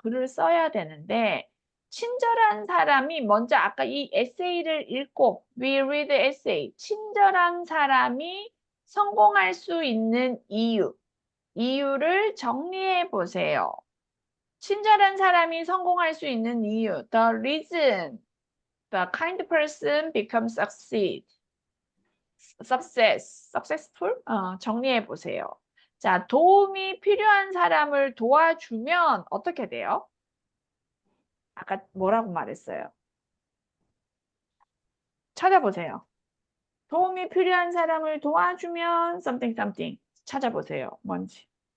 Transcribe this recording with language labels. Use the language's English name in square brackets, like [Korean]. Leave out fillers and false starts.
[Korean] 글을 써야 되는데 친절한 사람이 먼저 아까 이 에세이를 읽고 [English] we read the essay. [Korean] 친절한 사람이 성공할 수 있는 이유를 정리해 보세요. 친절한 사람이 성공할 수 있는 이유. [English] The reason the kind person becomes successful? [Korean] 정리해 보세요. 자, 도움이 필요한 사람을 도와주면 어떻게 돼요? 아까 뭐라고 말했어요? 찾아보세요. 도움이 필요한 사람을 도와주면 something 찾아보세요. 뭔지.